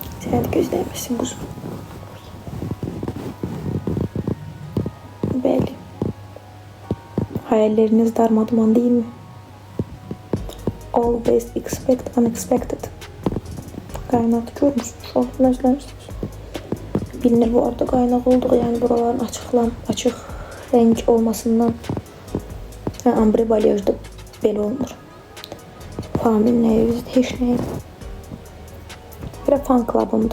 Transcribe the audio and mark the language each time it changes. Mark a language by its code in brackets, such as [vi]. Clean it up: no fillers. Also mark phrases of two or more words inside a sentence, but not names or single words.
[az] Səni də gözləyəməsin quzum. Bəli. [tr] Hayalleriniz darmaduman değil mi? [en] Always expect unexpected. [az] Qaynaq görmüsünüz, onu nəzləmişsiniz. Bilinir bu arada qaynaq olduğu, yəni buraların açıq renk olmasından ambre balyajda belə olmur. Famil nəyi, heç nəyi. Bir fan clubımdır.